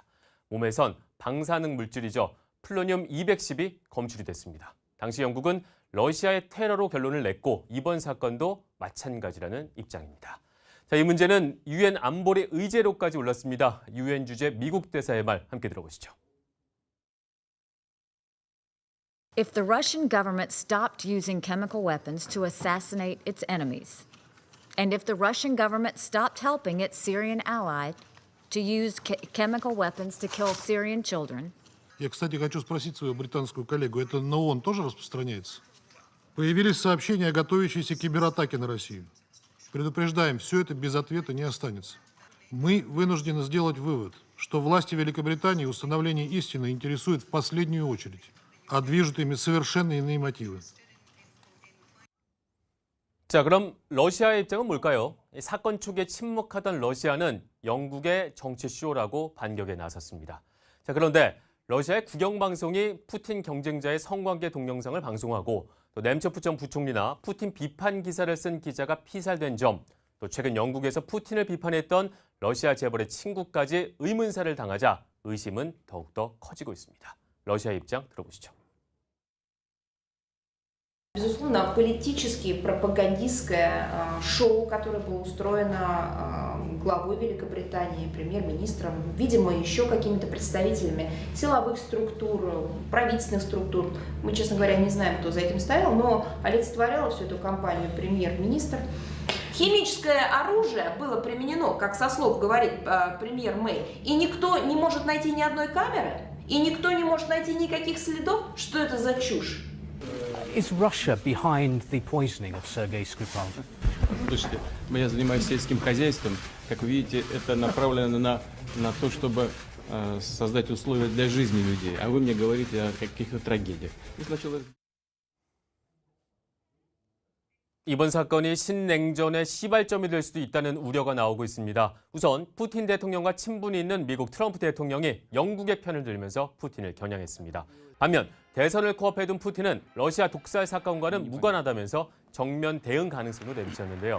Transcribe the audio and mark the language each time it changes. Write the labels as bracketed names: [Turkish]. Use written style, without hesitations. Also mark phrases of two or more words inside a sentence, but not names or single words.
[Korean] 몸에선 방사능 물질이죠. 플루토늄 210이 검출이 됐습니다. 당시 영국은 러시아의 테러로 결론을 냈고 이번 사건도 마찬가지라는 입장입니다. 자, 이 문제는 유엔 안보리 의제로까지 올랐습니다. 유엔 주재 미국 대사의 말 함께 들어보시죠. [English] If the Russian government stopped using chemical weapons to assassinate its enemies, and if the Russian government stopped helping its Syrian ally to use chemical weapons to kill Syrian children. [Russian] Я, кстати, хочу спросить свою британскую коллегу, это на ООН тоже распространяется? Появились сообщения о готовящейся кибератаке на Россию. Предупреждаем, все это без ответа не останется. Мы вынуждены сделать вывод, что власти Великобритании установление истины интересует в последнюю очередь, а движут ими совершенно иные мотивы. [Korean] 자, 그럼 러시아의 입장은 뭘까요? 사건 초기에 침묵하던 러시아는 영국의 정치 쇼라고 반격에 나섰습니다. 자, 그런데 러시아의 국영방송이 푸틴 경쟁자의 성관계 동영상을 방송하고 또 nemtsov 전 부총리나 푸틴 비판 기사를 쓴 기자가 피살된 점, 또 최근 영국에서 푸틴을 비판했던 러시아 재벌의 친구까지 의문사를 당하자 의심은 더욱더 커지고 있습니다. 러시아의 입장 들어보시죠. [Russian] Безусловно, политическое пропагандистское шоу, которое было устроено главой Великобритании, премьер-министром, видимо, еще какими-то представителями силовых структур, правительственных структур. Мы, честно говоря, не знаем, кто за этим стоял, но олицетворяла всю эту кампанию премьер-министр. Химическое оружие было применено, как со слов говорит премьер Мэй, и никто не может найти ни одной камеры, и никто не может найти никаких следов, что это за чушь. [English] Is Russia behind the poisoning of Sergei Skripal? [Russian] Слушайте, я занимаюсь сельским хозяйством. Как вы видите, это направлено на то, чтобы создать условия для жизни людей. А вы мне говорите о каких-то трагедиях. [Korean] 이번 사건이 신냉전의 시발점이 될 수도 있다는 우려가 나오고 있습니다. 우선 푸틴 대통령과 친분이 있는 미국 트럼프 대통령이 영국의 편을 들면서 푸틴을 겨냥했습니다. 반면 대선을 코앞에 둔 푸틴은 러시아 독살 사건과는 무관하다면서 정면 대응 가능성도 내비쳤는데요.